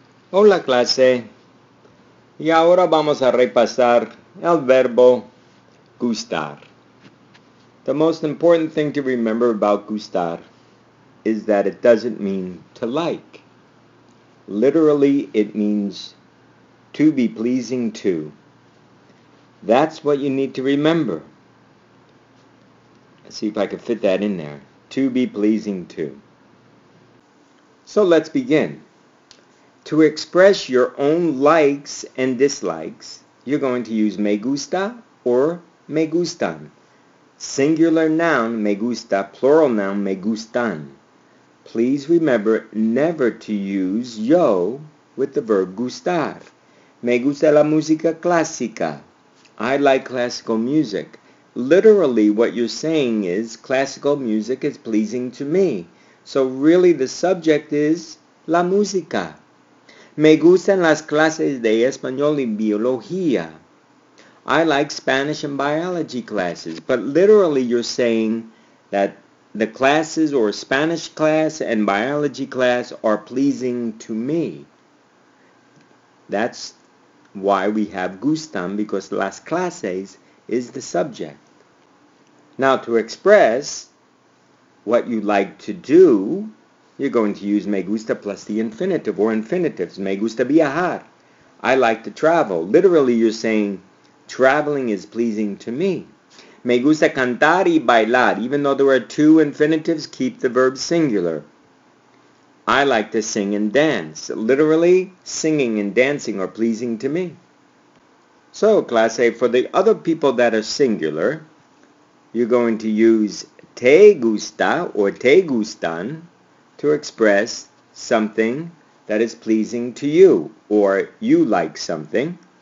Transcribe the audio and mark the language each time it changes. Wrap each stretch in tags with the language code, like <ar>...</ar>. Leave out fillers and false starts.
<es>Hola clase, y ahora vamos a repasar el verbo gustar.</es> <en>The most important thing to remember about gustar is that it doesn't mean to like. Literally, it means to be pleasing to. That's what you need to remember. Let's see if I can fit that in there. To be pleasing to. So let's begin. To express your own likes and dislikes, you're going to use</en> <es>me gusta</es> <en>or</en> <es>me gustan.</es> <en>Singular noun,</en> <es>me gusta.</es> <en>Plural noun,</en> <es>me gustan.</es> <en>Please remember never to use yo with the verb gustar.</en> <es>Me gusta la música clásica.</es> <en>I like classical music. Literally, what you're saying is classical music is pleasing to me. So really the subject is</en> <es>la música. Me gustan las clases de español y biología.</es> <en>I like Spanish and biology classes. But literally you're saying that the classes or Spanish class and biology class are pleasing to me. That's why we have gustan, because</en> <es>las clases</es> <en>is the subject. Now to express what you like to do, you're going to use</en> <es>me gusta</es> <en>plus the infinitive or infinitives.</en> <es>Me gusta viajar.</es> <en>I like to travel. Literally you're saying traveling is pleasing to me.</en> <es>Me gusta cantar y bailar.</es> <en>Even though there are two infinitives, keep the verb singular. I like to sing and dance. Literally, singing and dancing are pleasing to me. So, class A, for the other people that are singular, you're going to use</en> <es>te gusta</es> <en>or</en> <es>te gustan</es> <en>to express something that is pleasing to you, or you like something.</en>